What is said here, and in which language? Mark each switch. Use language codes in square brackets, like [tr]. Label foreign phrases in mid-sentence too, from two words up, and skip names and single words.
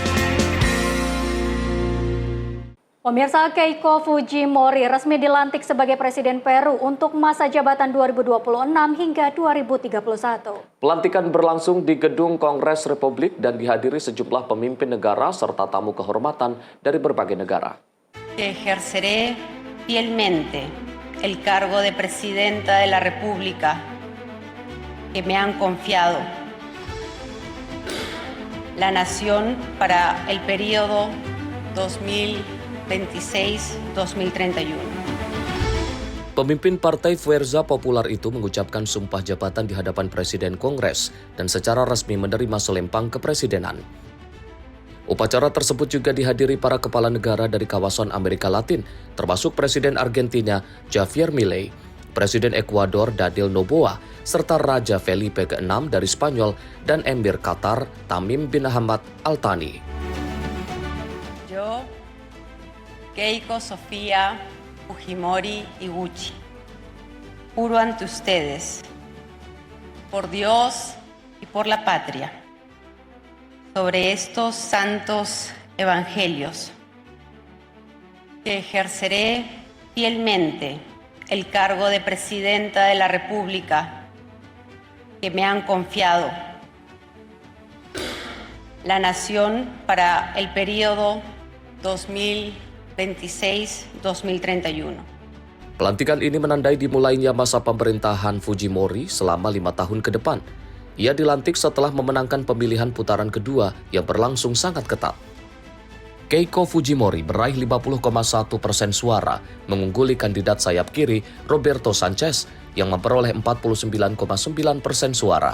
[id] Pemirsa, Keiko Fujimori resmi dilantik sebagai Presiden Peru untuk masa jabatan 2026 hingga 2031. Pelantikan berlangsung di Gedung Kongres Republik dan dihadiri sejumlah pemimpin negara serta tamu kehormatan dari berbagai negara. [es] Ejerceré fielmente el cargo de Presidenta de la República que me han confiado. La nación para el periodo 2026-2031. [id] Pemimpin Partai Fuerza Popular itu mengucapkan sumpah jabatan di hadapan Presiden Kongres dan secara resmi menerima selempang kepresidenan. Upacara tersebut juga dihadiri para kepala negara dari kawasan Amerika Latin, termasuk Presiden Argentina Javier Milei, Presiden Ekuador Daniel Noboa, serta Raja Felipe ke-6 dari Spanyol dan Emir Qatar Tamim bin Hamad Al Thani. [es] Yo, Keiko Sofía Fujimori Iguchi, juro ante ustedes, por Dios y por la patria, sobre estos santos evangelios, que ejerceré fielmente el cargo de Presidenta de la República que me han confiado la nación para el periodo 2026-2031. [id] Pelantikan ini menandai dimulainya masa pemerintahan Fujimori selama 5 tahun ke depan. Ia dilantik setelah memenangkan pemilihan putaran kedua yang berlangsung sangat ketat. Keiko Fujimori meraih 50,1% suara, mengungguli kandidat sayap kiri Roberto Sanchez yang memperoleh 49,9% suara.